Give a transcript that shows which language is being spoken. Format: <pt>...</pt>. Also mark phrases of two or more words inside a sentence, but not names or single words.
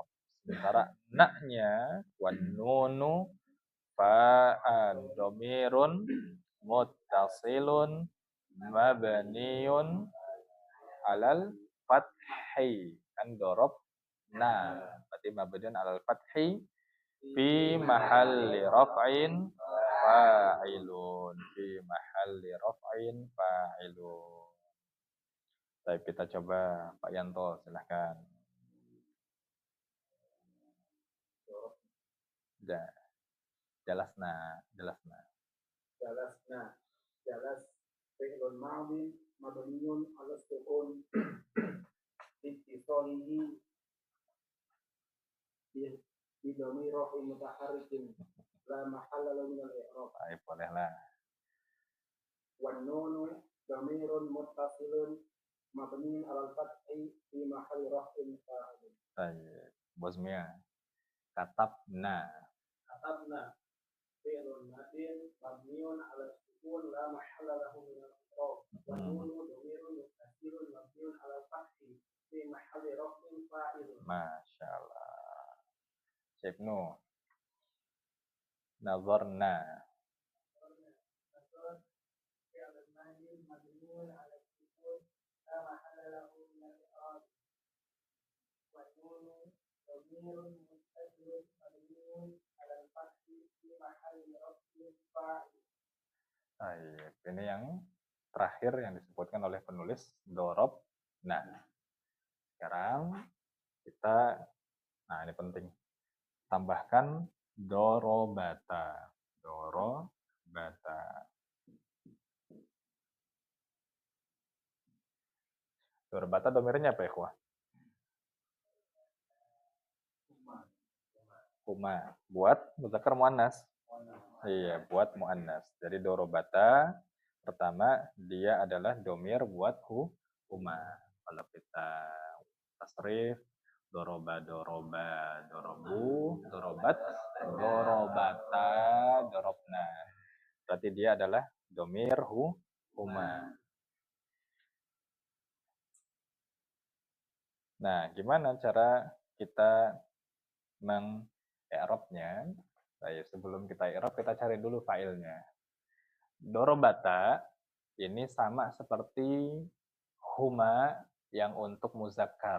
<id>Sementara na-nya</id> <ar>والنون فإن ضمير متصل مبني على الفتح.</ar> <id>Kan dorob na berarti</id> <ar>مبني على الفتح في محل رفع فاعل. في محل رفع فاعل.</ar> <id>Baik, kita coba Pak Yanto, silahkan.</id> <ar>جلسنا. جلس فعل ماض مبني على السكون لاتصاله بضمير رفع متحرك لا محل له من الإعراب.</ar> <id>Baik, bolehlah.</id> <ar>والنون ضمير متصل مبني على الفتح في محل رفع فاعل.</ar> <id>Baik. Bosmia. Katabna.</id> <ar>كتبنا فعل ماضي مبني على السكون لا محل له من الإعراب والنون ضمير متصل مبني على الفتح في محل رفع فاعل. ما شاء الله. Ibnu. نظرنا. فعل ماضي مبني على السكون لا محل له من الإعراب والنون ضمير متصل مبني على الفتح في محل رفع فاعل.</ar> <id>Baik. Ini yang terakhir yang disebutkan oleh penulis dorob. Nah, sekarang kita, nah ini penting, tambahkan dorobata. Dorobata. Dorobata domirnya apa ya, Ikhwah? Huma. Buat</id> <ar>مذكر مؤنث.</ar> <id>Iya, buat muannas. Jadi dorobata pertama dia adalah domir buat huma. Kalau kita tasrif</id> <ar>ضرب ضربوا ضربت ضربتا ضربنا.</ar> <id>Berarti dia adalah domir huma. Nah, gimana cara kita meng-i'rabnya? Baik, sebelum kita i'rab, kita cari dulu failnya. Dorobata ini sama seperti huma yang untuk muzakkar.</id>